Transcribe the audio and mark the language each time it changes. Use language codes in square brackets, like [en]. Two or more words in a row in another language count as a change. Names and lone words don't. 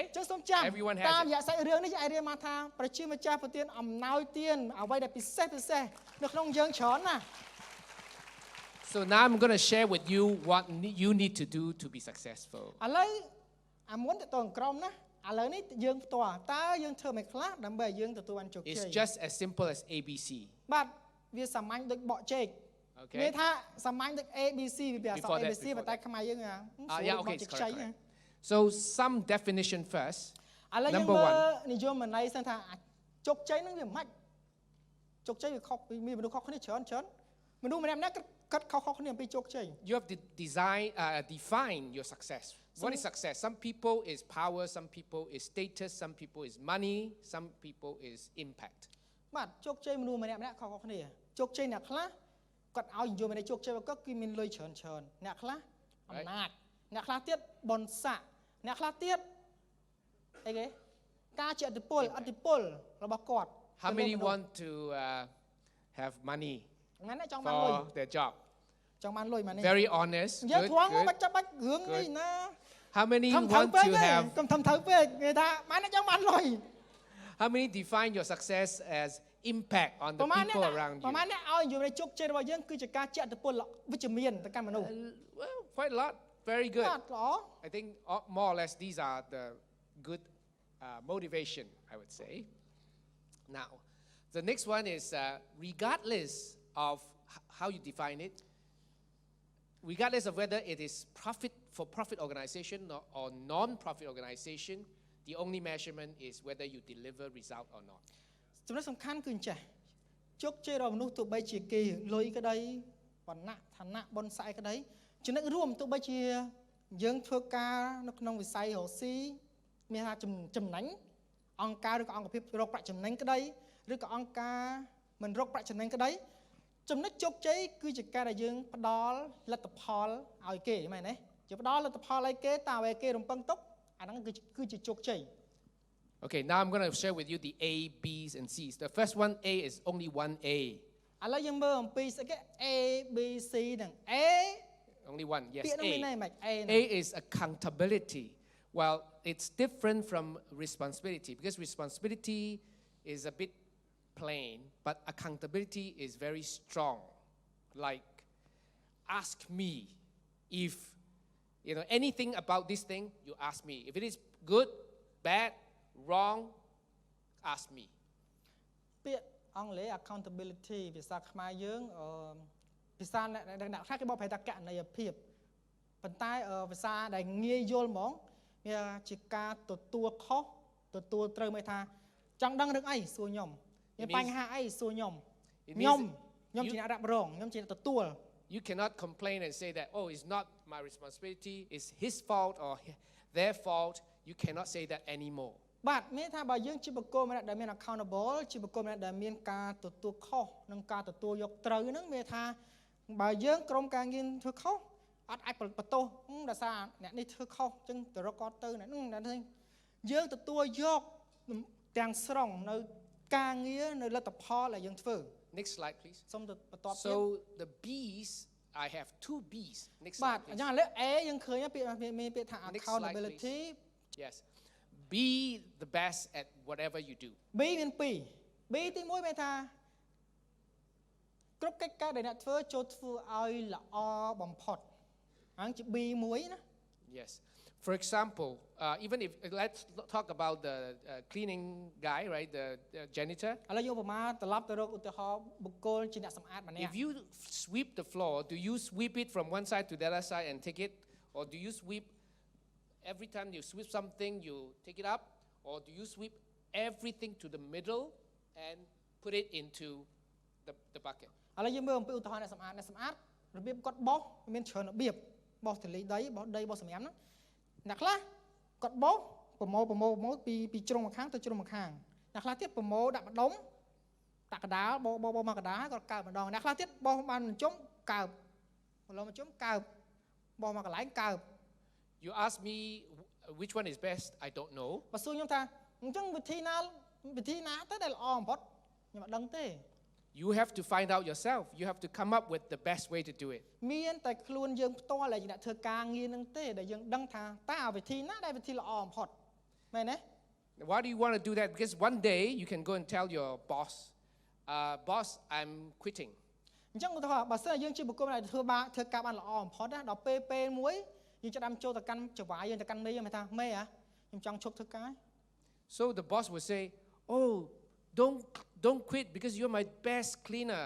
[km] ចឹងសូមចាំ [en] Everyone [km] តាម [en] has [km] រយៈសាច់រឿងនេះយើងអាចរៀនមកថាប្រជាម្ចាស់ប្រទានអំណោយទានអ្វីដែលពិសេសនៅក្នុងយើងច្រើនណាស់ [en] So now I'm going to share with you what you need to do to be successful. [km] ឥឡូវអាមុនទៅក្រុមណាឥឡូវនេះយើងផ្ទាល់តើយើងធ្វើមិនខ្លះដើម្បីឲ្យយើងទទួលបានជោគជ័យ [en] It's just as simple as ABC. [km] បាទវាសាមញ្ញដូចបកចេក [en] Okay. [km] និយាយថាសាមញ្ញដូច ABC វាអក្សរ [en] Before that, [km] ABC ប៉ុន្តែខ្មែរយើង [en] yeah, okay, it's correct. So some definition first. [km] ឥឡូវយើង [en] Number [km] មើល [en] one. [km] និយមន័យសិនថាជោគជ័យហ្នឹងវាមិនម៉េចជោគជ័យវាខុសពីមនុស្សខុសគ្នាច្រើនមនុស្សម្នាក់គាត់ខុសគ្នាអំពីជោគជ័យ [en] You have to define your success. What is success? Some people is power, some people is status, some people is money, some people is impact. [km] បាទជោគជ័យមនុស្សម្នាក់ខុសគ្នាជោគជ័យអ្នកខ្លះគាត់ឲ្យនិយមន័យជោគជ័យរបស់គាត់គឺមានលុយច្រើនអ្នកខ្លះអំណាចអ្នកខ្លះទៀតបនស័កអ្នកខ្លះទៀតអីគេការជាឥទ្ធិពលរបស់គាត់ [en] How many want to have money [km] ហ្នឹងណាចង់បានលុយ [en] for their job? [km] ចង់បានលុយមកនេះ [en] Very honest. [km] យើង [en] Good, [km] ត្រង់បា [en] good. [km] ច់ចាប់រឿងនេះណា [en] How many [km] ខំត្រូវ [en] want [km] ពេក [en] to [km] ទេ [en] have? [km] កុំធ្វើពេកនិយាយថាម៉ែអ្នកចង់បានលុយ [en] How many define your success as impact on the [km] ប្រហែល [en] people around [km] ប្រហែល [en] you? [km] អ្នកឲ្យនិយមន័យជោគជ័យរបស់យើងគឺជាការជាឥទ្ធិពលវិជ្ជមានទៅកាន់មនុស្ស [en] Well, quite a lot. Very good. [km] បាទល្អ [en] I think more or less these are the good motivation, I would say. Now, the next one is regardless of how you define it, regardless of whether it is for-profit organization or non-profit organization, the only measurement is whether you deliver result or not. [km] ចំណុចសំខាន់គឺអញ្ចេះជោគជ័យរបស់មនុស្សទោះបីជាគេលុយក្តីបណ្ណៈឋានៈបុណ្យស័ក្តិក្តីចំណុចរួមទោះបីជាយើងធ្វើការនៅក្នុងវិស័យរកស៊ីមានថាចំណេញអង្គការឬក៏អង្គភាពរកប្រាក់ចំណេញក្តីឬក៏អង្គការមិនរកប្រាក់ចំណេញក្តីចំណុចជោគជ័យគឺជាការដែលយើងផ្ដល់លទ្ធផលឲ្យគេមែនទេយើងផ្ដល់លទ្ធផលឲ្យគេតាមឲ្យគេរំពឹងទុកអាហ្នឹងគឺជាជោគជ័យ [en] Okay, now I'm going to share with you the A, B's, and C's. The first one, A, is only one A. [km] ឥឡូវយើងមើលអំពីស្អីគេ A B C ហ្នឹង A [en] Only one, yes, [km] ពាក្យហ្នឹងមានន័យ [en] A. [km] ម៉េច A ហ្នឹង [en] A is accountability. Well, it's different from responsibility because responsibility is a bit plain, but accountability is very strong. Like, ask me if, anything about this thing, you ask me. If it is good, bad, wrong, ask me. [km] ពាក្យអង់គ្លេស accountability ភាសាខ្មែរយើងភាសាអ្នកខ្លះគេបកប្រែថាកណន័យភាពប៉ុន្តែភាសាដែលងាយយល់ហ្មងវាជាការទទួលខុសទទួលត្រូវមិនថាចង់ដឹងរឿងអីសួរខ្ញុំមានបញ្ហាអីសួរខ្ញុំខ្ញុំជាអ្នករ៉ាប់រងខ្ញុំជាអ្នកទទួល [en] You cannot complain and say that, oh, it's not my responsibility, it's his fault or their fault. You cannot say that anymore. [km] បាទមានថាបើយើងជាបុគ្គលម្នាក់ដែលមាន accountable ជាបុគ្គលម្នាក់ដែលមានការទទួលខុសនិងការទទួលយកត្រូវហ្នឹងមានថាបើយើងក្រុមការងារធ្វើខុសអត់អាចបន្ទោសដោយសារអ្នកនេះធ្វើខុសអញ្ចឹងទៅរកគាត់ទៅអ្នកហ្នឹងយើងទទួលយកទាំងស្រុងនៅការងារនៅលទ្ធផលដែលយើងធ្វើ [en] Next slide, please. [km] សូមទៅបន្តទៀត [en] So the B's, I have 2 B's. Next [km] បាទ [en] slide, [km] អ [en] please. [km] ញ្ចឹងឥឡូវ A យើងឃើញមានពាក្យថា [en] Next slide, accountability Yes. Be the best at whatever you do. [km] B មាន2 B ទី1មានថាគ្រប់កិច្ចការដែលអ្នកធ្វើចូលធ្វើឲ្យល្អបំផុតហ្នឹងជា B មួយណា [en] Yes. For example, even if let's talk about the cleaning guy, right? The janitor. [km] ឥឡូវយកឧបមាត្រឡប់ទៅរកឧទាហរណ៍បុគ្គលជាអ្នកសម្អាតម្នាក់ [en] If you sweep the floor, do you sweep it from one side to the other side and take it, or do you sweep every time you sweep something you take it up, or do you sweep everything to the middle and put it into the bucket? [km] ឥឡូវយើងមើលអំពីឧទាហរណ៍អ្នកសម្អាតរបៀបគាត់បោសមានច្រើនរបៀបបោសទលីដីបោសដីបោសសម្រាមហ្នឹងអ្នកខ្លះគាត់បោសប្រមូលពីជ្រុងម្ខាងទៅជ្រុងម្ខាងអ្នកខ្លះទៀតប្រមូលដាក់ម្ដុំដាក់កដាលបោមកកដាលគាត់កើបម្ដងអ្នកខ្លះទៀតបោសបានជុំកើបម្ដងជុំកើបបោសមកកន្លែងកើប [en] You ask me which one is best, I don't know. [km] បើសួរខ្ញុំថាអញ្ចឹងវិធីណាទៅដែលល្អបំផុតខ្ញុំអត់ដឹងទេ [en] You have to find out yourself. You have to come up with the best way to do it. [km] មានតែខ្លួនយើងផ្ទាល់ដែលជាអ្នកធ្វើការងារនឹងទេដែលយើងដឹងថាតើវិធីណាដែលវិធីល្អបំផុតមែនទេ [en] Why do you want to do that? Because one day you can go and tell your boss, boss, I'm quitting. [km] អញ្ចឹងឧទាហរណ៍បើសិនយើងជាបុគ្គលដែលធ្វើការបានល្អបំផុតណាដល់ពេលមួយយើងចាប់ចូលទៅកាន់ចង្វាយយើងទៅកាន់មេយើងថាមេខ្ញុំចង់ឈប់ធ្វើការ [en] So the boss will say, oh, don't quit because you're my best cleaner.